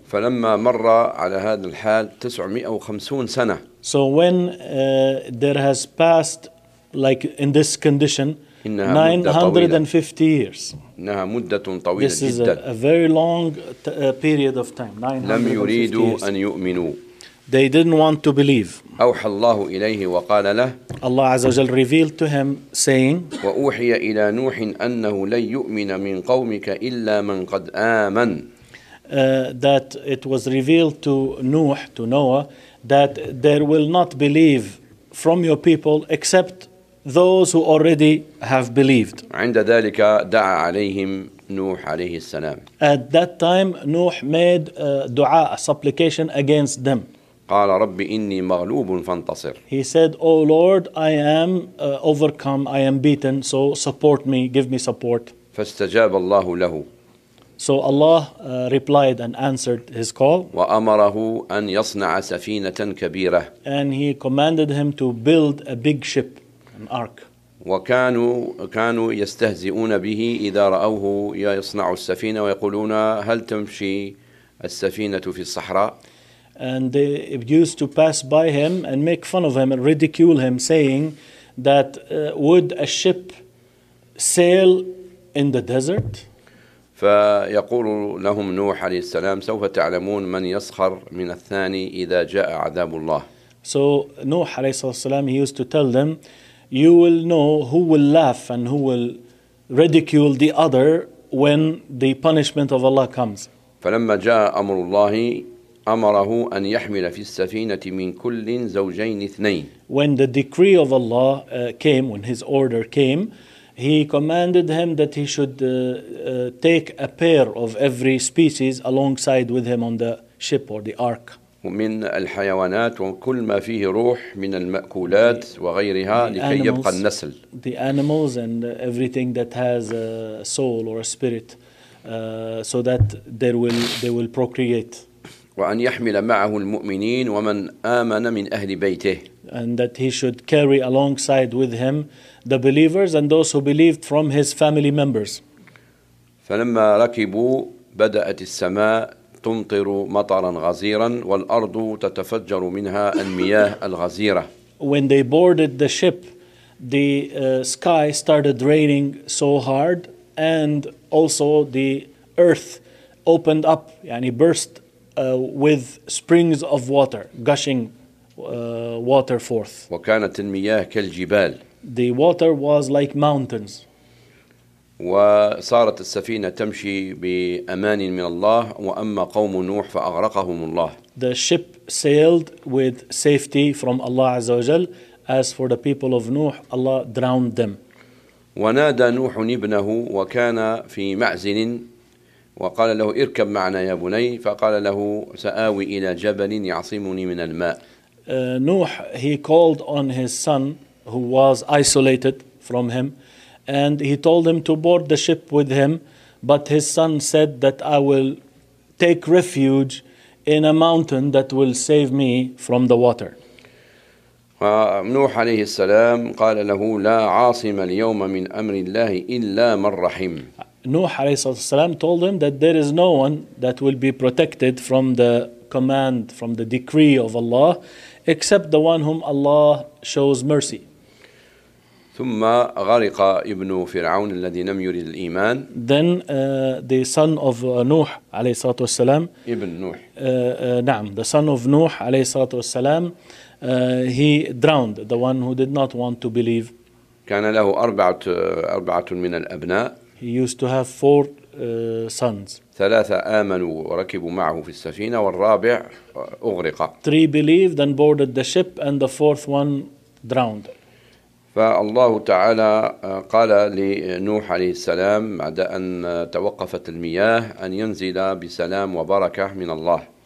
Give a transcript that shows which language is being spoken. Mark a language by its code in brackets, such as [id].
[ar] فلما مر على هذا الحال 950 سنة. [en] So when there has passed like in this condition 950 years. [ar] إنها مدة طويلة جدا. [en] This is a very long period of time. 950 [ar] لم يريدوا أن يؤمنوا. [en] They didn't want to believe. [ar] أوحى الله إليه وقال له. [en] Allah [ar] عز وجل [en] revealed to him saying. [ar] وأوحي إلى نوح أنه لن يؤمن من قومك إلا من قد آمن. [en] That it was revealed to Noah, to Noah, that there will not believe from your people except those who already have believed. [ar] عند ذلك دعا عليهم نوح عليه السلام. [en] At that time, Noah made دعاء, a supplication against them. [ar] قال رب إني مغلوب فانتصر. [en] He said, O Lord, I am overcome, I am beaten, so support me, give me support. [ar] فاستجاب الله له. [en] So Allah replied and answered his call. [ar] وأمره أن يصنع سفينة كبيرة. [en] And he commanded him to build a big ship. An ark. [ar] وكانوا يستهزئون به إذا رأوه يصنع السفينة ويقولون هل تمشي السفينة في الصحراء؟ [en] And they used to pass by him and make fun of him and ridicule him, saying that would a ship sail in the desert? [ar] فيقول لهم نوح عليه السلام سوف تعلمون من يسخر من الثاني إذا جاء عذاب الله. [en] So نوح [ar] عليه السلام, [en] he used to tell them, you will know who will laugh and who will ridicule the other when the punishment of Allah comes. [ar] فلما جاء أمر الله أمره أن يحمل في السفينة من كل زوجين اثنين. [en] When the decree of Allah came, when his order came, he commanded him that he should take a pair of every species alongside with him on the ship or the ark. [ar] من الحيوانات وكل ما فيه روح من المأكولات وغيرها لكي يبقى النسل. [en] The animals and everything that has a soul or a spirit so that they will procreate. [ar] وأن يحمل معه المؤمنين ومن آمن من أهل بيته. [en] And that he should carry alongside with him the believers and those who believed from his family members. [ar] فلما ركبوا بدأت السماء تمطر مطرا غزيرا والأرض تتفجر منها المياه الغزيرة. [en] When they boarded the ship, the sky started raining so hard, and also the earth opened up, يعني burst with springs of water, gushing water forth. [ar] وكانت المياه كالجبال. [en] The water was like mountains. [ar] وصارت السفينة تمشي بأمان من الله وأما قوم نوح فأغرقهم الله. [en] The ship sailed with safety from Allah [ar] عز وجل. [en] As for the people of Noah, Allah drowned them. [ar] ونادى نوح ابنه وكان في معزل وقال له اركب معنا يا بني فقال له سآوي إلى جبل يعصمني من الماء. [en] Noah, he called on his son who was isolated from him. And he told him to board the ship with him, but his son said that I will take refuge in a mountain that will save me from the water. [ar] نوح عليه السلام قال له لا عاصم اليوم من أمر الله إلا من رحم. [en] Nuh [ar] عليه الصلاة والسلام [en] told him that there is no one that will be protected from the command, from the decree of Allah, except the one whom Allah shows mercy. [ar] ثم غرق ابن فرعون الذي لم يرد الإيمان. [en] Then the son of Nuh [ar] عليه الصلاة والسلام. ابن نوح. نعم, [en] the son of Nuh [ar] عليه الصلاة والسلام. [en] He drowned, the one who did not want to believe. [ar] كان له أربعة من الأبناء. [en] He used to have four sons. [ar] ثلاثة آمنوا وركبوا معه في السفينة والرابع أغرق. [en] Three believed and boarded the ship, and the fourth one drowned. [ar] فالله تعالى قال لنوح عليه السلام بعد أن توقفت المياه أن ينزل بسلام وبركة من الله.